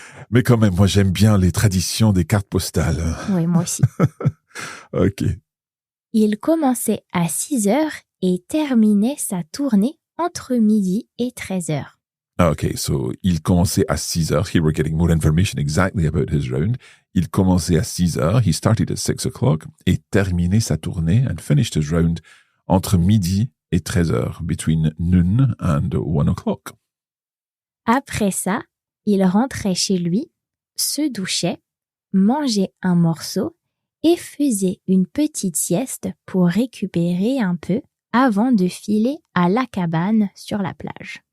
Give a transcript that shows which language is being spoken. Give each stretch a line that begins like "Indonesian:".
French: Mais quand même, moi, j'aime bien les traditions des cartes postales. Oui, moi aussi. OK. Il commençait à 6 heures et terminait sa tournée entre midi et 13 heures.
English: Okay, so
French: il commençait à 6 heures.
English: Here we're getting more information exactly about his round.
French: Il commençait à 6 heures.
English: He started at 6 o'clock
French: et terminait sa tournée
English: and finished his round
French: entre midi et 13 heures,
English: between noon and 1 o'clock.
French: Après ça, il rentrait chez lui, se douchait, mangeait un morceau et faisait une petite sieste pour récupérer un peu avant de filer à la cabane sur la plage.